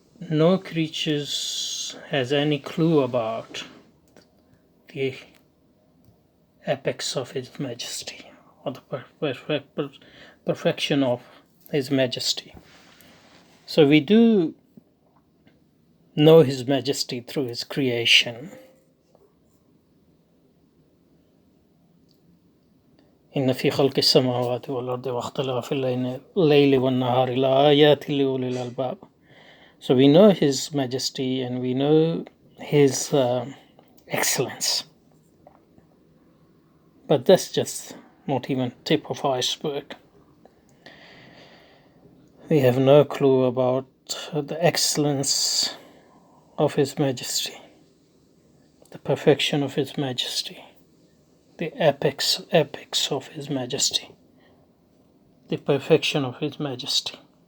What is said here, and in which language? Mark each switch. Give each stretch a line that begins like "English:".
English: No creatures has any clue about the apex of His Majesty, or the perfection of His Majesty. So we do know His Majesty through His creation.
Arabic: إن في خلق السماوات والأرض واختلاف الليل والنهار لآيات لأولي الألباب.
English: So we know His Majesty and we know His excellence. But that's just not even tip of iceberg. We have no clue about the excellence of His Majesty, the perfection of His Majesty, the apex of His Majesty, the perfection of His Majesty.